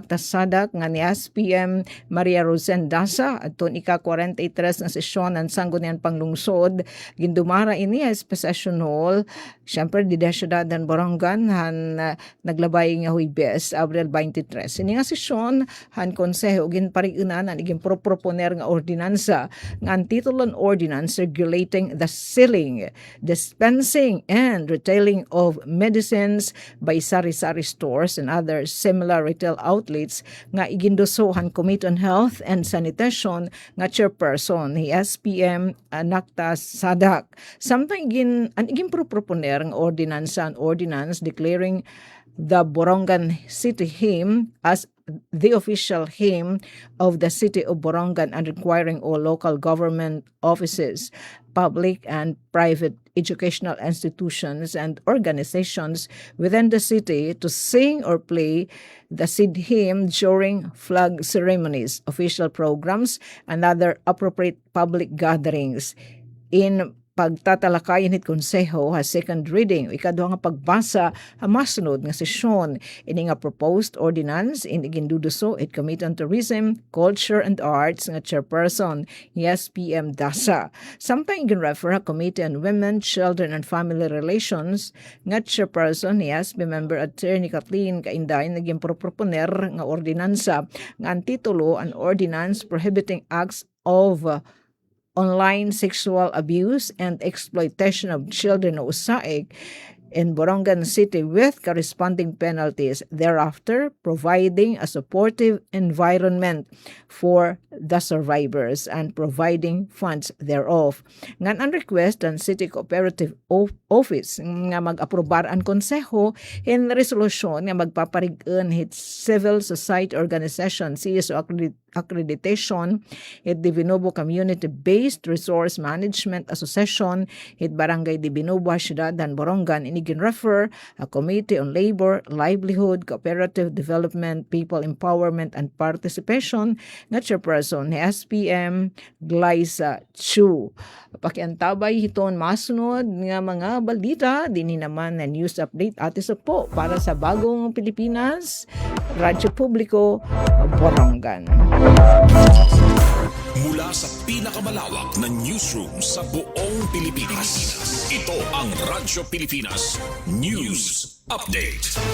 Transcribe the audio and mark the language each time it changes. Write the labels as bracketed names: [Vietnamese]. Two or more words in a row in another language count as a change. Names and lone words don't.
[Waray] Tasadak nga ni SPM Maria Rosendasa adton ika-43 nga sesyon ang sanggunian panglungsod gindumara ini [English] as possession hall [Waray] syempre di syudad han Borongan han naglabay nga Huwebes Abril 23 ini nga sesyon han konseho gin parigunan ang iging proponer nga ordinansa nga ang titulon [English] ordinance regulating the selling, dispensing, and retailing of medicines by sari-sari stores and other similar retail outlets [Waray] nga igindusohan Committee on Health and Sanitation nga chairperson ni SPM Nakta Sadak. Samtang igin proponer nga [English] ordinance declaring the Borongan City Hymn as the official hymn of the city of Borongan and requiring all local government offices, public and private educational institutions and organizations within the city to sing or play the city hymn during flag ceremonies, official programs, and other appropriate public gatherings. [Waray] In pagtatalakayan hit konseho ha [English] second reading [Waray] ikaduha nga pagbasa ha masunod nga sesyon ini nga [English] proposed ordinance [Waray] in iginduduso it Committee on Tourism, Culture and Arts nga chairperson SPM Dasa. Samtang igin-refer ha Committee on Women, Children and Family Relations nga chairperson ni SPM member Attorney Kathleen Kainday naging proponer nga ordinansa nga ang titulo an [English] ordinance prohibiting acts of online sexual abuse and exploitation of children o USAID in Borongan City with corresponding penalties, thereafter providing a supportive environment for the survivors and providing funds thereof. [Waray] Ngan ang request ang City Cooperative Office nga mag-aprobar ang konseho in resolution nga magpaparig-an hit [English] civil society organization CSO accreditation [Waray] hit Divinobo Community-Based Resource Management Association hit Barangay Divinobo Ciudad dan Borongan igin-refer a Committee on Labor, Livelihood, Cooperative Development, People Empowerment and Participation nga chairperson ni SPM Glyza Chu. Pakiantabay hiton masunod nga mga balita dinhi naman na news update atis po para sa bagong Pilipinas Radyo Publiko Borongan. [Filipino] Mula sa pinakamalawak na newsroom sa buong Pilipinas, ito ang Radyo Pilipinas News Update.